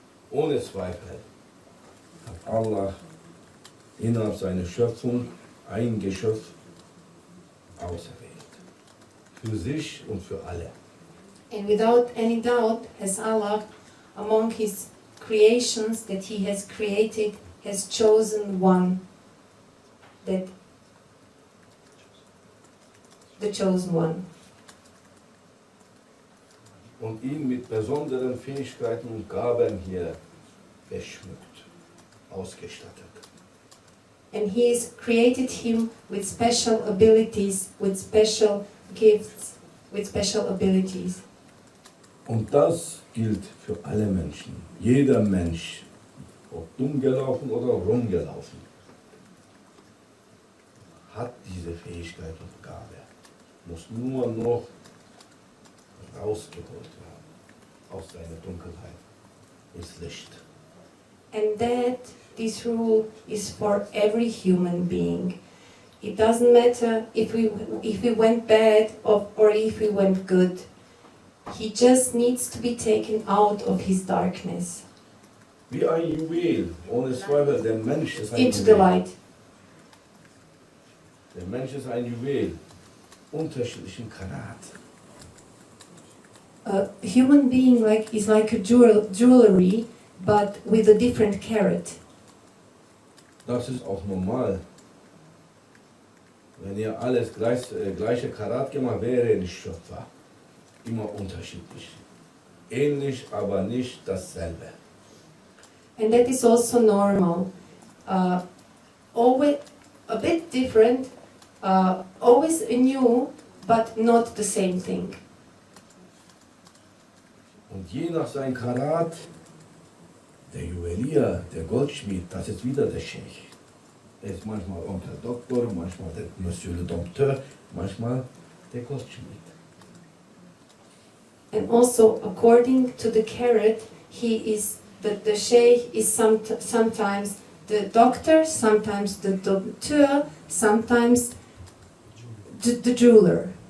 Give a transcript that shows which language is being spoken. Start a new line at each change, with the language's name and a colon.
German: Ohne Zweifel hat Allah innerhalb seiner Schöpfung ein Geschöpf auserwählt. Für sich und für alle.
English: And without any doubt has Allah, among his creations that he has created, has chosen one. The chosen one.
German: Und ihn mit besonderen Fähigkeiten und Gaben hier beschmückt, ausgestattet.
English: And he has created him with special abilities, with special gifts, with special abilities.
German: Und das gilt für alle Menschen. Jeder Mensch, ob dumm gelaufen oder rumgelaufen, hat diese Fähigkeit und Gabe. Muss nur noch rausgeholt werden aus seiner Dunkelheit ins Licht.
English: And this rule is for every human being. It doesn't matter if we went bad or if we went good. He just needs to be taken out of his darkness.
German: Wie ein Juwel, ohne Zweifel, der Mensch ist ein
English: Into the
German: Juwel.
English: light.
German: Der Mensch ist ein Juwel, unterschiedlichen Karat.
English: A human being is like a jewelry, but with a different carat.
German: Das ist auch normal. Wenn ihr alles gleiche Karat gemacht wäre, nicht Schöpfer. Immer unterschiedlich. Ähnlich, aber nicht dasselbe.
English: And that is also normal. Always a bit different, always new, but not the same thing.
German: Und je nach seinem Karat, der Juwelier, der Goldschmied, das ist wieder der Sheikh. Er ist manchmal Onkel Doktor, manchmal der
French: Monsieur le Docteur,
German: manchmal der Goldschmied.
English: And also, according to the carat, the sheikh is sometimes the doctor, sometimes the doctor, sometimes the jeweler.